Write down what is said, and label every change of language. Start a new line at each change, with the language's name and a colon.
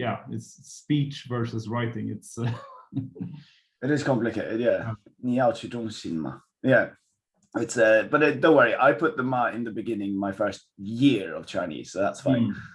English: It's speech versus writing. It's it is complicated, yeah.
Chinese: 你要去中心嘛
English: Yeah. It's but don't worry, I put the ma in the beginning my first year of Chinese, so that's fine.